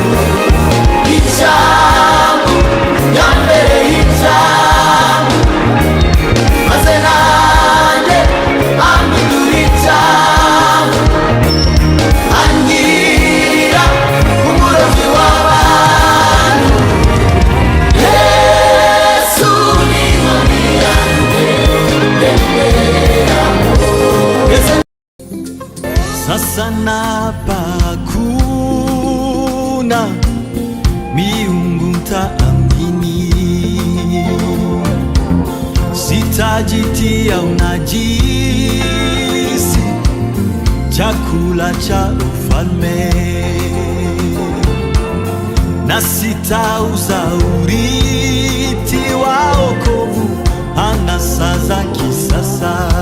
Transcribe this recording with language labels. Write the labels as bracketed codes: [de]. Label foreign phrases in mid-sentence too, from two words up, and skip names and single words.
[rw] Icyambu yambereye icyambu, maze nanjye ampindura icyambu, angira umurobyi w'abantu. Yesu ni inkoni yanjye ngenderamo. [sw] Sasa napa kuna miungu ntaamini, sitajitia unajisi, chakula cha ufalme, na sitauza urithi wa wokovu anasa za kisasa.